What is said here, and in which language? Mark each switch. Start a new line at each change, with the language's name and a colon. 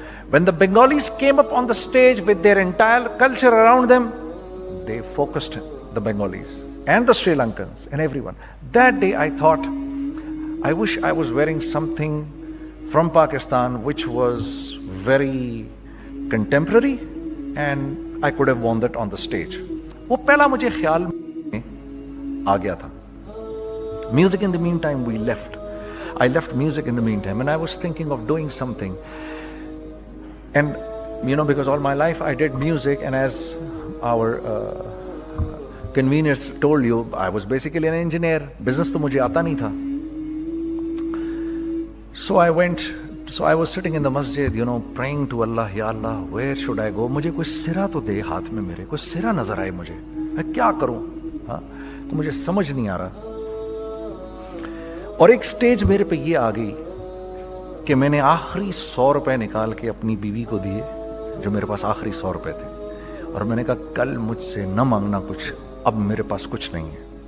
English: When the Bengalis came up on the stage with their entire culture around them, they focused the Bengalis and the Sri Lankans and everyone. That day I thought, I wish I was wearing something from Pakistan which was very contemporary and I could have worn that on the stage.
Urdu: وہ پہلا مجھے خیال میں آ گیا تھا.
English: Music in the meantime we left. I left music in the meantime and I was thinking of doing something. And you know, because all my life I did music, and as our conveners told you, I was basically an engineer.
Urdu: Business to mujhe aata nahi tha.
English: So I was sitting in the masjid, you know, praying to Allah, Ya Allah, where should I go?
Urdu: مجھے کوئی سرا تو دے ہاتھ میں, میرے کوئی سرا نظر آئے مجھے, میں کیا کروں, تو مجھے سمجھ نہیں آ رہا. اور ایک سٹیج میرے پہ یہ آ گئی کہ میں نے آخری 100 روپے نکال کے اپنی بیوی کو دیے, جو میرے پاس آخری 100 روپے تھے, اور میں نے کہا کل مجھ سے نہ مانگنا کچھ, اب میرے پاس کچھ نہیں ہے.